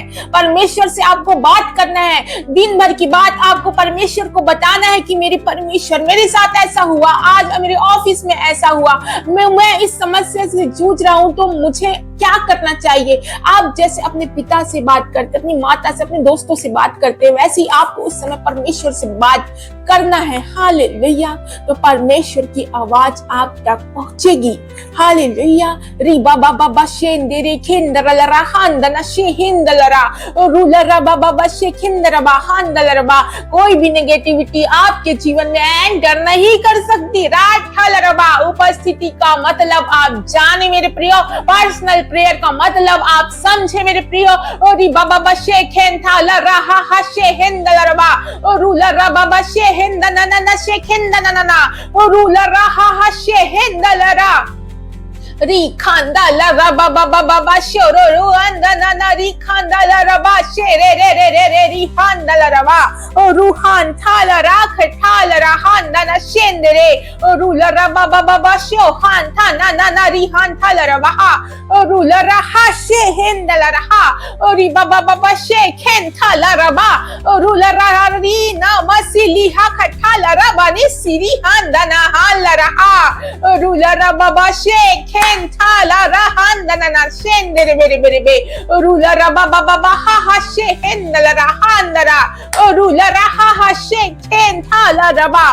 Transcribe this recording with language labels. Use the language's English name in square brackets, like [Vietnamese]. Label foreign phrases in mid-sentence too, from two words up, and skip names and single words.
[Hindi] परमेश्वर से आपको बात करना है। दिन भर की बात आपको परमेश्वर को बताना है कि मेरे परमेश्वर, मेरे साथ ऐसा हुआ, आज मेरे ऑफिस में ऐसा हुआ, मैं इस समस्या से जूझ रहा हूं, तो मुझे क्या करना चाहिए। आप जैसे अपने पिता से बात करते, अपनी माता से, अपने दोस्तों से बात करते हैं, वैसे ही आपको उस समय परमेश्वर से बात करना है। हालेलुया। तो परमेश्वर की आवाज आप तक पहुंचेगी। हालेलुया। रिबा बाबा शेंदेरे खेंदरलरा हांदना शेहिंदलरा रूलरा बाबा शेखिंदरबा हांदलरबा। कोई भी नेगेटिविटी आपके जीवन में एंटर नहीं कर सकती। राठलरबा। उपस्थिति का मतलब आप जाने मेरे प्रियो, [English] personal prayer [Hindi] का मतलब आप समझे मेरे प्रियो। ओरी बाबा शेखेन था लरहा हा शेहेंदलरबा रूलरा बाबा शेहेंदनना शेखेंदनना रूलरा हा शेहेंदलरा री खांदा लगा बाबा बाबा शोरो रो अंदना ना री खांदा लरबा शेरे रे रे रे रे री हांदा लरबा ओ रूहान थाला राख ठाल रहान ना शेंदरे ओ रूलरा बाबा बाबा शोहान था ना ना ना री हान थाला रबा ओ रूलरा हा शेहेंदा लरहा ओ री बाबा बाबा शेखेन थाला रबा ओ रूलरा री ना मसिली हा खठाला रबा नि सिरी हांदा ना हाल रहा ओ रूलरा बाबा शेखे Tala rahanda na shendere bere bere be rula raba baba ha ha she hendala rahanda ra rula raha ha she ken thala raba